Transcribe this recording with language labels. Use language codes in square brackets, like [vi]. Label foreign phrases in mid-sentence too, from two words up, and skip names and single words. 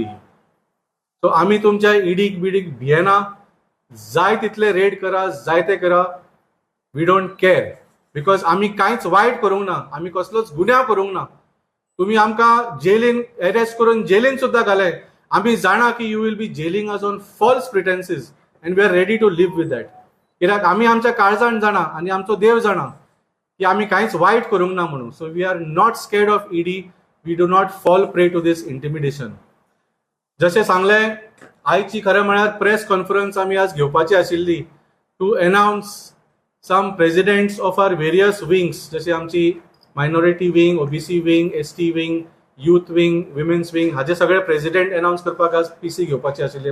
[kok] सो आमी तुमच्या ईडीक बिडीक भियेना. जाय तितले रेड करा, जाय ते करा, [en] we don't care. [kok] बिकॉज आमी कांयच वायट करूंक ना, आमी कसलोच गुन्यांव करूंक ना. तुमी आमकां जेलीन अरेस्ट करून जेलीन सुद्दां घाले, आमी जाणा की [en] you will be jailing us on false pretences and we are ready to live with that. [kok] कित्याक आमी आमच्या काळजान जाणा आनी आमचो देव जाणा की आमी कांयच वायट करूंक ना म्हणून. [en] so we are not scared of ED. we do not fall prey to this intimidation. [kok] जशें सांगलें, आयची खरें म्हळ्यार [en] press conference [kok] आमी आज घेवपाची आशिल्ली [en] to announce some presidents of our various wings, [kok] जशें आमची [en] minority wing, OBC wing, ST wing, youth wing, women's wing, [kok] हाजे सगळे प्रेसिडेंट अनाउन्स करपाक आज पीसी घेवपाची आशिल्ली.